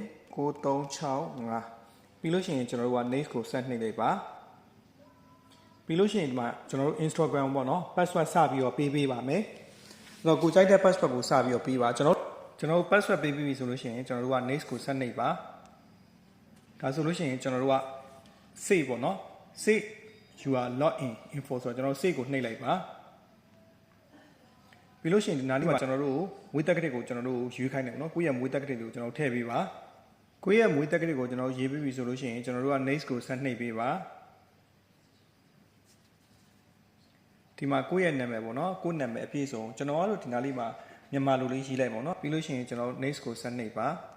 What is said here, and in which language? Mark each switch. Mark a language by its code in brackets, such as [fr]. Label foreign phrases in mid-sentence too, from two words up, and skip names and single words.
[my] ပြီးလို့ရှိရင်ကျွန်တော်တို့က next ကိုဆက်နှိပ်လိုက်ပါပြီးလို့ရှိရင်ဒီမှာကျွန်တော်တို့ Instagram ပေါ့နော် password စပြီးတော့ပေးပါမယ်အဲ့တော့ကိုကြိုက်တဲ့ password ကိုစပြီးတော့ပေးပါကျွန်တော်တို့ password ပေးပြီးပြီဆိုလို့ရှိရင်ကျွန်တော်တို့က next ကိုဆက်နှိပ်ပါဒါဆိုလို့ရှိရင်ကျွန်တော်တို့က save ပေါ့နော် [en] save you are login info [my] ဆိုတော့ကျွန်တော်တို့ save ကိုနှိပ်လိုက်ပါ ပြီးလို့ရှိရင်ဒီနားလေးမှာကျွန်တော်တို့မွေးတက်ကတစ်ကိုကျွန်တော်တို့ရွေးခိုင်းတယ်ပေါ့နော်ကိုယ့်ရဲ့မွေးတက်ကတစ်ကိုကျွန်တော်ထည့်ပေးပါကိုယ့်ရဲ့မွေးတက်ကတစ်ကိုကျွန်တော်ရေးပြီးပြီဆိုလို့ရှိရင်ကျွန်တော်တို့က next ကိုဆက်နှိပ်ပေးပါဒီမှာကိုယ့်ရဲ့နာမည်ပေါ့နော်ကိုယ့်နာမည်အပြည့်စုံကျွန်တော်ကတော့ဒီနားလေးမှာမြန်မာလိုလေးရေးလိုက်ပေါ့နော်ပြီးလို့ရှိရင်ကျွန်တော် next ကိုဆက်နှိပ်ပါ